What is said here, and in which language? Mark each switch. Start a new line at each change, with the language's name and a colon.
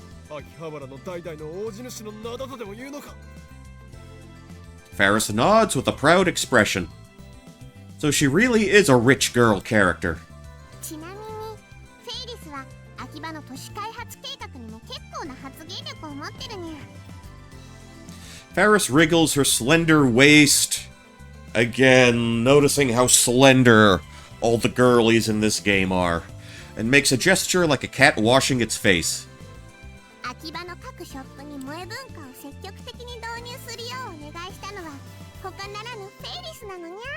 Japanese: 秋葉原の代々の大地主の名だとでも言うのか。
English: Ferris nods with a proud expression. So she really is a rich girl character.
Japanese: ちなみにフェイリスは秋葉の都市開発計画にも結構な発言力を持ってるにゃ。
English: Ferris wriggles her slender waist. Again, noticing how slender all the girlies in this game are. And makes a gesture like a cat washing its face.
Japanese: 秋葉の各ショップに萌え文化を積極的に導入するようお願いしたのは他ならぬフェイリスなのにゃ。